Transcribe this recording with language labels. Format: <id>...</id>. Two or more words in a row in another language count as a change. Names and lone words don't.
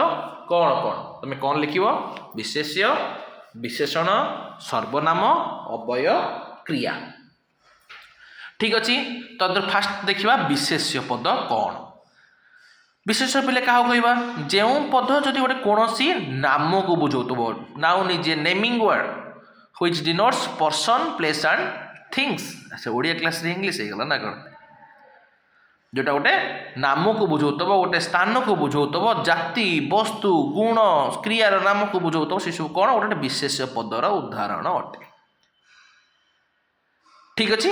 <or>କ'ଣ କ'ଣ? ତମେ କ'ଣ ଲେଖିବ? ବିଶେଷ୍ୟ, ବିଶେଷଣ, ସର୍ବନାମ, ଅବୟ, କ୍ରିୟା। ଠିକ ଅଛି। ତ ଫାଷ୍ଟ ଦେଖିବା ବିଶେଷ୍ୟ ପଦ କ'ଣ? ବିଶେଷ୍ୟ ପିଲେ କାହାକୁ କହିବା? ଯେଉଁ ପଦ ଯଦି ଗୋଟେ କୌଣସି ନାମକୁ ବୁଝାଉଥିବ,</or> <en>noun is a naming word which denotes person, place and things।</en> <or>ସେ ଓଡ଼ିଆ କ୍ଲାସରେ ଇଂଲିଶ ହେଇଗଲା ନା କ'ଣ? ଯେଉଁଟା ଗୋଟେ ନାମକୁ ବୁଝାଉଥିବ, ଗୋଟେ ସ୍ଥାନକୁ ବୁଝାଉଥିବ, ଜାତି, ବସ୍ତୁ, ଗୁଣ, କ୍ରିୟାର ନାମକୁ ବୁଝାଉଥିବ, ସେସବୁ କ'ଣ? ଗୋଟେ ବିଶେଷ୍ୟ ପଦର ଉଦାହରଣ ଅଟେ। ଠିକ ଅଛି।</or>